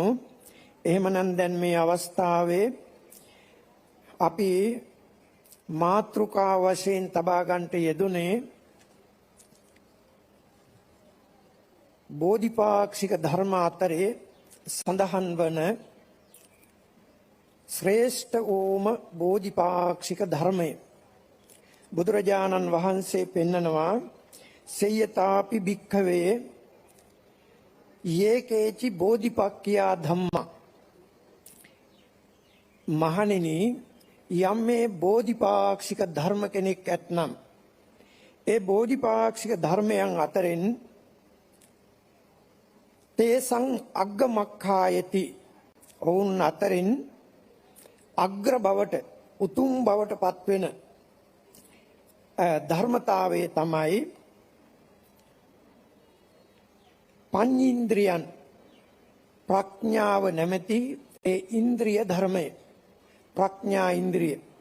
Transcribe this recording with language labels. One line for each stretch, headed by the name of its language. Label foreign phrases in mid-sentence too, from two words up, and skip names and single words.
Sinhala: එහෙමනම් දැන් මේ අවස්ථාවේ අපි මාතෘකා වශයෙන් තබා ගන්නට යෙදුනේ බෝධිපාක්ෂික ධර්ම අතරේ සඳහන් වන ශ්‍රේෂ්ඨ වූම බෝධිපාක්ෂික ධර්මය. බුදුරජාණන් වහන්සේ පෙන්නනවා
Pali: සේයතාපි භික්ඛවේ යේකේචි බෝධිපක්ඛියා ධම්මා.
Sinhala: මහණෙනි, යම් මේ බෝධිපාක්ෂික ධර්ම කෙනෙක් ඇතනම් ඒ බෝධිපාක්ෂික ධර්මයන් අතරින්
Pali: තේසං අග්ගමක්ඛායති,
Sinhala: ඔවුන් අතරින් අග්‍ර බවට උතුම් බවට පත්වෙන ධර්මතාවයේ තමයි පඤ්චේන්ද්‍රියන්, ප්‍රඥාව නැමැති ඒ ඉන්ද්‍රිය ධර්මය, ප්‍රඥා ඉන්ද්‍රිය.